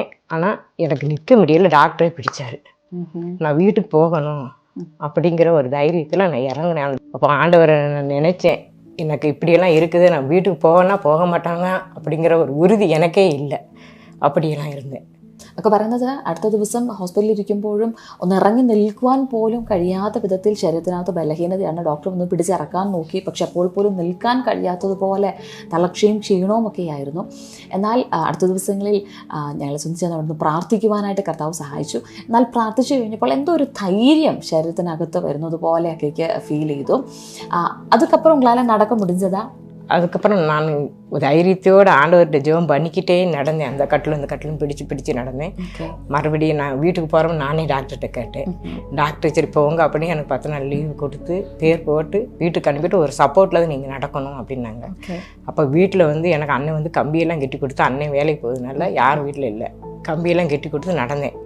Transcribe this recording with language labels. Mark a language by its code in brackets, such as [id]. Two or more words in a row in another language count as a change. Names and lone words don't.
[ta] ஆனால் எனக்கு நிற்க முடியல. டாக்டரே பிடிச்சாரு. நான் வீட்டுக்கு போகணும் அப்படிங்கிற ஒரு தைரியத்தில் நான் இறங்கினேன். அப்போ ஆண்டவரை நான் நினச்சேன், எனக்கு இப்படியெல்லாம் இருக்குது, நான் வீட்டுக்கு போவேன்னா போக மாட்டாங்க அப்படிங்கிற ஒரு உறுதி எனக்கே இல்லை. அப்படியெல்லாம் இருந்தேன். [ml] ഒക്കെ പറയുന്നത് അടുത്ത ദിവസം ഹോസ്പിറ്റലിൽ ഇരിക്കുമ്പോഴും ഒന്ന് ഇറങ്ങി നിൽക്കുവാൻ പോലും കഴിയാത്ത വിധത്തിൽ ശരീരത്തിനകത്ത് ബലഹീനതയാണ്. ഡോക്ടർ ഒന്ന് പിടിച്ചിറക്കാൻ നോക്കി, പക്ഷെ അപ്പോൾ പോലും നിൽക്കാൻ കഴിയാത്തതുപോലെ തളർച്ചയും ക്ഷീണവും ഒക്കെയായിരുന്നു. എന്നാൽ അടുത്ത ദിവസങ്ങളിൽ ഞങ്ങളെ സംബന്ധിച്ച് അവിടുന്ന് പ്രാർത്ഥിക്കുവാനായിട്ട് കർത്താവ് സഹായിച്ചു. എന്നാൽ പ്രാർത്ഥിച്ചു കഴിഞ്ഞപ്പോൾ എന്തോ ഒരു ധൈര്യം ശരീരത്തിനകത്ത് വരുന്നത് പോലെയൊക്കെ ഫീൽ ചെയ്തു. [ta] அதுக்கப்புறம் உங்களால் நடக்க முடிஞ்சதா? அதுக்கப்புறம் நான் தைரியத்தோடு ஆண்டவர்கிட்ட ஜெபம் பண்ணிக்கிட்டே நடந்தேன். அந்த கட்டிலும் இந்த கட்டிலும் பிடிச்சு நடந்தேன். மறுபடியும் நான் வீட்டுக்கு போகிறோம் நானே டாக்டர்கிட்ட கேட்டேன். டாக்டர் சரி போங்க அப்படின்னு எனக்கு 10 நாள் லீவு கொடுத்து பேர் போட்டு வீட்டுக்கு அனுப்பிட்டு ஒரு சப்போர்ட்டில் தான் நீங்கள் நடக்கணும் அப்படின்னாங்க. அப்போ வீட்டில் வந்து எனக்கு அண்ணன் வந்து கம்பியெல்லாம் கட்டி கொடுத்து, அண்ணன் வேலைக்கு போகுதுனால யாரும் வீட்டில் இல்லை, கம்பியெல்லாம் கட்டி கொடுத்து நடந்தேன்.